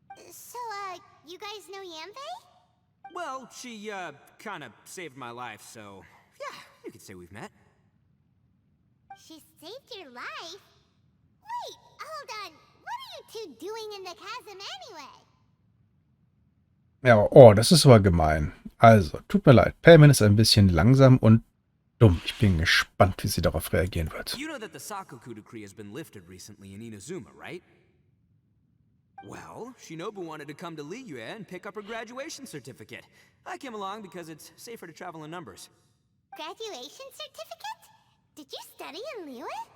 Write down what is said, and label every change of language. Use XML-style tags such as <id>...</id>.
<en>So, you guys know Yanfei? Well, she, kinda saved my life, so yeah, you could say we've met. She saved your life? Wait, hold on. What are you two doing in the chasm anyway?</en> <de>Ja, oh, das ist aber gemein. Also, tut mir leid. Payment ist ein bisschen langsam und dumm. Ich bin gespannt, wie sie darauf reagieren wird.</de> <en>You know that the Sakoku decree has been lifted recently in Inazuma, right? Well, Shinobu wanted to come to Liyue and pick up her graduation certificate. I came along because it's safer to travel in numbers. Graduation certificate? Did you study in Liyue?</en>